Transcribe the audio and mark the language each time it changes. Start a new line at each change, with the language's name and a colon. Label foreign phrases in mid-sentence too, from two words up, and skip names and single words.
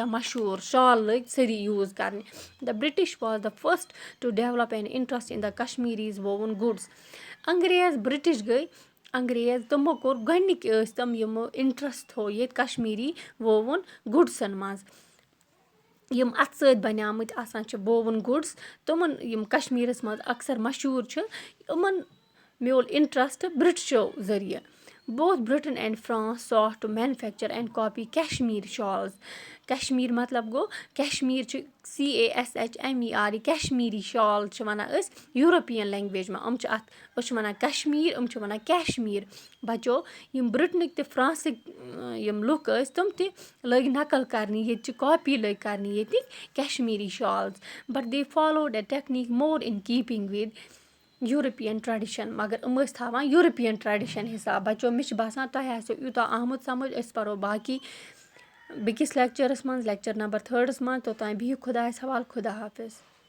Kashmiri: مشہوٗر شال لٔگۍ سٲری یوٗز کَرنہِ
English: the British was the first to develop an interest in the Kashmiri woven goods
Kashmiri: انٛگریز بِرٛٹِش گٔے انٛگریز تِمو کوٚر گۄڈنِکۍ ٲسۍ تِم یِمو اِنٹرٛسٹ تھوٚو ییٚتہِ کشمیٖری وووُن گُڈسَن منٛز یِم اَتھٕ سۭتۍ بَنیٛامٕتۍ آسان چھِ بووُن گُڈٕس تِمَن یِم کَشمیٖرَس منٛز اَکثر مشہوٗر چھِ یِمَن میول اِنٹرٛسٹ بِرٛٹشو ذٔریعہِ
English: both Britain and France sought to manufacture and copy Kashmiri shawls.
Kashmiri: کشمیٖر مطلب گوٚو کشمیٖر چھِ CASHMER کشمیٖری شال چھِ وَنان أسۍ
English: European language
Kashmiri: منٛز چھِ اَتھ أسۍ چھِ وَنان کشمیٖر چھِ وَنان کیشمیٖر بَچو یِم بِرٛٹنٕکۍ تہِ فرٛانٛسٕکۍ یِم لُکھ ٲسۍ تِم تہِ لٔگۍ نقل کَرنہِ ییٚتہِ چہِ کاپی لٔگۍ کَرنہِ ییٚتِکۍ کشمیٖری شالٕز
English: but they followed a technique more in keeping with European tradition
Kashmiri: مگر یِم ٲسۍ تھاوان
English: European tradition
Kashmiri: حِساب بَچو مےٚ چھِ باسان تۄہہِ آسیو یوٗتاہ آمُت سَمٕجھ أسۍ پَرو باقٕے بیٚکِس لیکچَرَس منٛز لیکچَر نمبر 3 منٛز توٚتام بِہِو خۄدایَس حوالہٕ خۄدا حافِظ